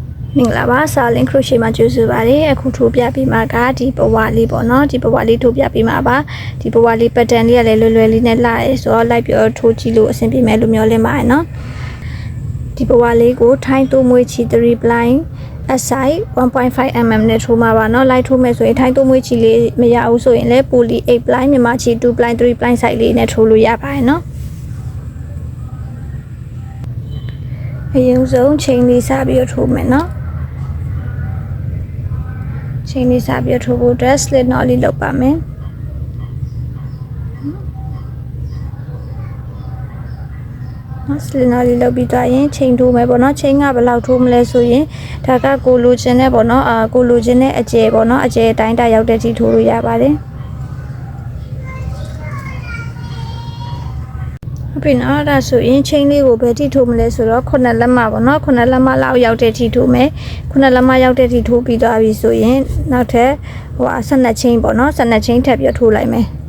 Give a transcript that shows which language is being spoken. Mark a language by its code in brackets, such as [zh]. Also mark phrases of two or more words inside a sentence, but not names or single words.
[my] မင်္ဂလာပါစာလင်းခရိုရှေမှာကျေးဇူးပါတယ်အခုထိုးပြပေးမှာကဒီဘဝလေးပေါ့နော်ဒီဘဝလေးထိုးပြပေးမှာ ပါဒီဘဝလေး pattern လေးကလည်းလွယ်လွယ်လေးနဲ့လာရဲဆိုတော့လိုက်ပြီးထိုးကြည့်လို့အဆင်ပြေမယ်လို့မျှော်လင့်ပါတယ်နော်ဒီဘဝလေးကိုထိုင်းတိုးမွေးချီ3 blind SI 1.5 mm နဲ့ထိုးမှာပါနော်လိုက်ထိုးမယ်ဆိုရင်ထိုင်းတိုးမွေးချီလေးမရဘူးဆိုရင်လည်း poly 8 blind မြန်မာချီ2 blind 3 blind site လေးနဲ့ထိုးလို့ရပါတယ်နော်အရင်ဆုံးချိန်လေးစပြီးထိုးမယ်နော် ချိန်လေးစပြီးထိုးဖို့ [en] dress slit knot [my] လေးလုပ်ပါမယ်နော် [en] slit knot [my] လေးလုပ်ပြီးတော့ရင်ချိန်ထိုးမယ်ပေါ့နော်ချိန်ကဘယ်လောက်ထိုးမလဲဆိုရင်ဒါကကိုလိုချင်တဲ့ပေါ့နော်ကိုလိုချင်တဲ့အကျယ်ပေါ့နော်အကျယ်အတိုင်းတာရောက်တဲ့ထိထိုးလို့ရပါတယ် ပြင်တော့ဒါဆိုရင်ချိန်လေးကိုဘယ်ထိထိုးမလဲဆိုတော့9လက်မပေါ့နော်9လက်မလောက်ရောက်တဲ့ထိထိုးမယ်9လက်မရောက်တဲ့ထိထိုးပြီးသွားပြီဆိုရင်နောက်ထပ်12ချိန်ပေါ့နော်12ချိန်ထပ်ပြီးထိုးလိုက်မယ်